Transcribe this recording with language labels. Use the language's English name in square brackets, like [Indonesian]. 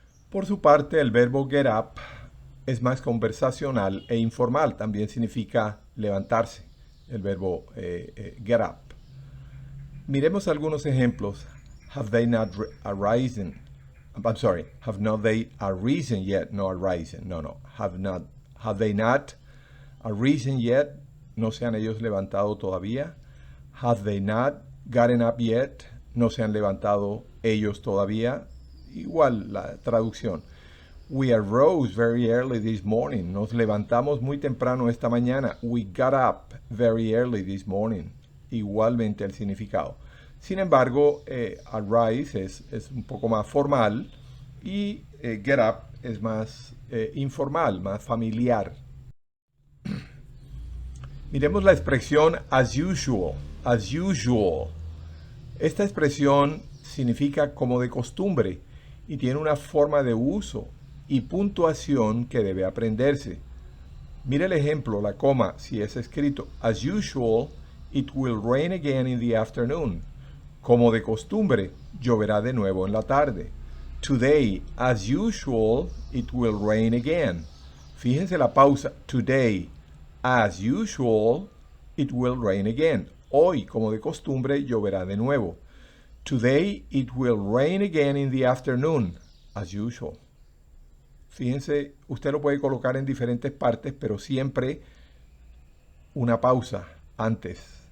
[Spanish] Por su parte, el verbo get up es más conversacional e informal. También significa levantarse, el verbo get up. Miremos algunos ejemplos. [English] Have they not arisen? Have not they arisen yet? [Spanish] No [English] arisen. No. Have they not arisen yet? [Spanish] No se han ellos levantado todavía. [English] Have they not gotten up yet? [Spanish] No se han levantado ellos todavía. Igual la traducción. [English] We arose very early this morning. [Spanish] Nos levantamos muy temprano esta mañana. [English] We got up very early this morning. [Spanish] Igualmente el significado. Sin embargo, arise es un poco más formal y get up es más informal, más familiar. Miremos la expresión as usual. As usual. Esta expresión significa como de costumbre y tiene una forma de uso y puntuación que debe aprenderse. Mire el ejemplo, la coma, si es escrito [English] as usual, it will rain again in the afternoon. [Spanish] Como de costumbre, lloverá de nuevo en la tarde. [English] Today, as usual, it will rain again. [Spanish] Fíjense la pausa. [English] Today, as usual, it will rain again. [Spanish] Hoy, como de costumbre, lloverá de nuevo. [English] Today, it will rain again in the afternoon, as usual. [Spanish] Fíjense, usted lo puede colocar en diferentes partes, pero siempre una pausa antes.